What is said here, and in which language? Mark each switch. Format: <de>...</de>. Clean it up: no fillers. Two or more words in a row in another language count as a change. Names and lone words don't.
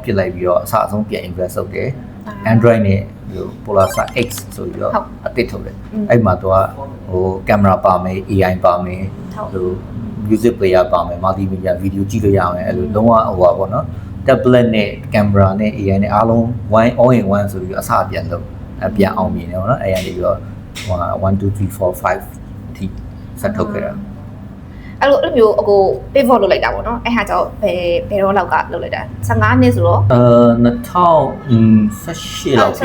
<my>ပြစ်လိုက်ပြီးတော့အစအဆုံးပြန် invest လုပ်တယ် Android နဲ့ဟို Polar Star X ဆိုပြီးတော့အသစ်ထုတ်တယ်အဲ့မှာသူကဟိုကင်မရာပါမယ် AI ပါမယ်ဟို</my> <en>music player</en> <my>ပါမယ်</my> <en>multimedia video</en> <my>ကြည့်လို့ရမယ်အဲ့လိုလုံးဝဟိုပါပေါ့နော် tablet နဲ့ camera နဲ့ AI နဲ့အားလုံး</my> <en>all in one</en> <my>ဆိုပြီးအစပြန်လုပ်ပြန်အောင်မြင်တယ်ပေါ့နော်အဲ့ရနေပြီးတော့1 2 3 4 5အထိဆက်ထုတ်ခဲ့တာ အဲ့လိုမျိုးအကို pivot လုပ်လိုက်တာပေါ့နော်အဲ့ဟာကြောင့်ဘယ်တော့လောက်ကလုပ်လိုက်တာ15နှစ်ဆိုတော့ 2018လောက်</my>